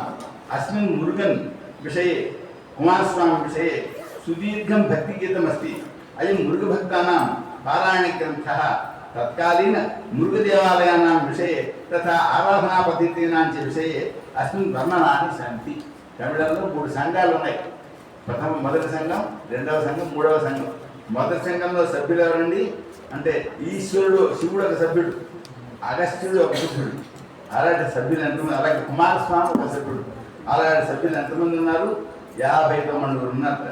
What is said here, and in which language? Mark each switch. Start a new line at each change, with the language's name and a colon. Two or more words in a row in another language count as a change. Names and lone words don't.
Sanskrit: अस्मिन् मुरुगन् विषये, कुमारस्वामी विषये सुदीर्घं भक्तिगीतमस्ति. अयं मुरुगभक्तानां पारायणग्रन्थः तत्कालीन मृगदेवालयानां विषये तथा आराधनापद्धतीनां च विषये अस्मिन् वर्णनानि सन्ति।
Telugu: తమిళంలో 3 సంఘాలు ఉన్నాయి. మొదటి సంఘం, రెండవ సంఘం, మూడవ సంఘం. మొదటి సంఘంలో సభ్యులు ఎవరండి అంటే ఈశ్వరుడు, శివుడు ఒక సభ్యుడు, అగస్త్యుడు ఒక సభ్యుడు. అలాంటి సభ్యులు ఎంతమంది, అలాగే కుమారస్వామి ఒక సభ్యుడు. అలాంటి సభ్యులు ఎంతమంది ఉన్నారు? 59 ఉన్నారు.